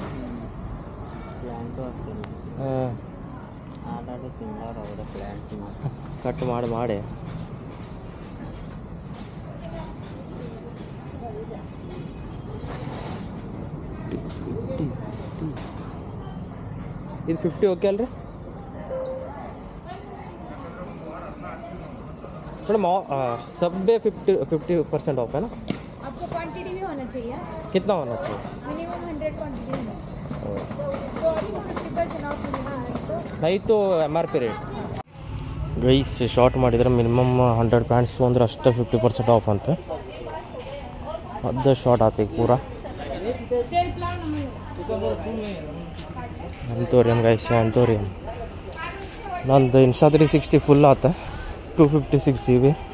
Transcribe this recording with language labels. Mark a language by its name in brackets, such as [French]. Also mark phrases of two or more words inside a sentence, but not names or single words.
[Kannada] ಕಟ್ ಮಾಡಿ ಇದು 50 ಓಕೆ ಅಲ್ರಿ मैडम? [Hindi] सब में 50% ऑफ है ना? आपको क्वांटिटी भी होना चाहिए, कितना होना चाहिए? मिनिमम 100 क्वांटिटी होना चाहिए, तो आपको 50% ऑफ मिलेगा। नहीं तो [English] MRP rate guys. [Kannada] ಶಾರ್ಟ್ ಮಾಡಿದರೆ ಮಿನಿಮಮ್ 100 ಪ್ಯಾಂಟ್ಸ್ ಅಂದರೆ ಅಷ್ಟೇ 50% ಆಫ್ ಅಂತ. ಅದು ಶಾರ್ಟ್ ಆತ ಈಗ ಪೂರಾ ಎಂತೋರಿಯಂ ಗೈಸ್, ಎಂತೋರಿಯಂ. ನಂದು ಇನ್ಸ್ಟಾ 360 ಫುಲ್ ಆತ, 256 GB.